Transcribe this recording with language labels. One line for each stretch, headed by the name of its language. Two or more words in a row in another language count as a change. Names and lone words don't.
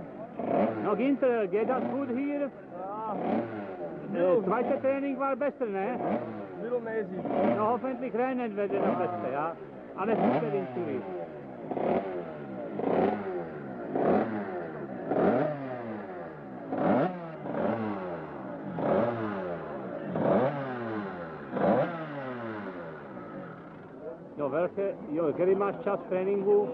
German: No Ginter, geht das gut hier? Zweite Training war besser, ne? Mittelmäßig. No hoffentlich rennen wir noch besser, ja? Alles Gute in Zürich.
Czech: Jo, který máš čas tréninku?